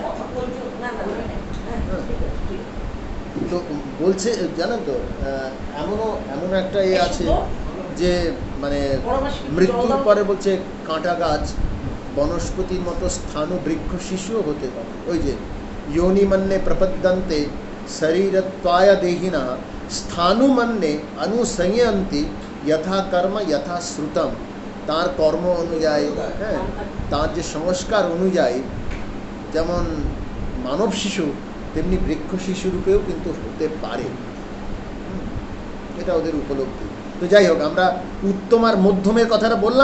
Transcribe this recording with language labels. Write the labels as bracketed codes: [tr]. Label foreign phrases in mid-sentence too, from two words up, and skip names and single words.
[bn] তো বলছে জানেন তো, এমন একটা আছে যে মানে মৃত্যুর পরে বলছে কাঁটা গাছ বনস্পতির মতো স্থানু বৃক্ষ শিশুও হতে পারে। ওই যে [sa] योनिमन्ये प्रपद्यन्ते शरीरत्वाय देहिनः स्थानुमन्ये अनुसंयन्ति यथा कर्म यथा श्रुतम। [bn] তার কর্ম অনুযায়ী, হ্যাঁ, তার যে সংস্কার অনুযায়ী যেমন মানব শিশু, তেমনি বৃক্ষ শিশুরূপেও কিন্তু হতে পারে। এটা ওদের উপলব্ধি। তো যাই হোক, আমরা উত্তম আর মধ্যমের কথাটা বললাম।